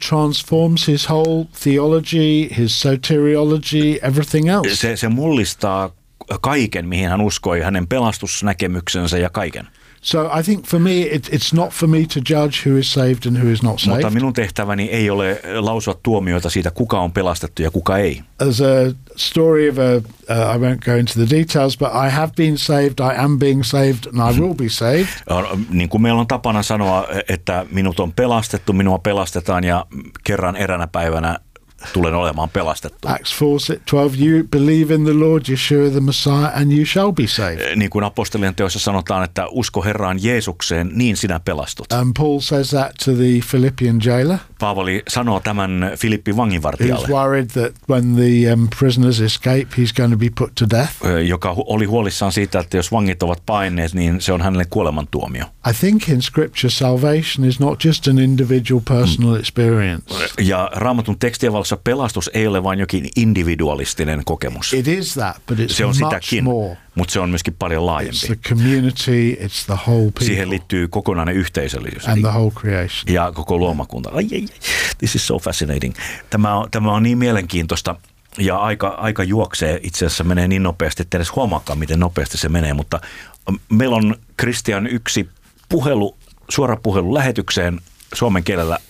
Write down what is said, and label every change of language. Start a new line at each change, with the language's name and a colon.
English: transforms his whole theology, his soteriology, everything else.
Finnish: Se mullistaa kaiken, mihin hän uskoi, hänen pelastusnäkemyksensä ja kaiken.
English: So I think for me it's not for me to judge who is saved and who is not saved.
Finnish: Mutta minun tehtäväni ei ole lausua tuomioita siitä, kuka on pelastettu ja kuka ei.
English: As a story of I won't go into the details, but I have been saved, I am being saved and I will be saved.
Finnish: Niin kuin meillä on tapana sanoa, että minut on pelastettu, minua pelastetaan ja kerran eräänä päivänä tulen olemaan pelastettu.
English: Acts 4:12, you believe in the Lord Yeshua the Messiah and you shall be saved.
Finnish: Niin kuin apostolien teossa sanotaan, että usko Herraan Jeesukseen, niin sinä pelastut.
English: And Paul says that to the Philippian jailer.
Finnish: Paavali sanoo tämän Filippin vanginvartijalle.
English: He's worried that when the prisoners escape, he's going to be put to death.
Finnish: Joka oli huolissaan siitä, että jos vangit ovat paineet, niin se on hänelle kuolemantuomio.
English: I think in scripture salvation is not just an individual personal experience.
Finnish: Ja Raamatun tekstien valossa pelastus ei ole vain jokin individualistinen kokemus.
English: It is that, but it's
Finnish: se on
English: much
Finnish: sitäkin,
English: more.
Finnish: Mutta se on myöskin paljon laajempi.
English: It's the community, it's the whole people.
Finnish: Siihen liittyy kokonainen yhteisöllisyys.
English: And the whole creation.
Finnish: Ja koko luomakunta.
English: This is so fascinating.
Finnish: Tämä on niin mielenkiintoista ja aika juoksee. Itse asiassa menee niin nopeasti, että edes huomaakaan, miten nopeasti se menee. Mutta meillä on Christian yksi puhelu, suora puhelu lähetykseen suomen kielellä.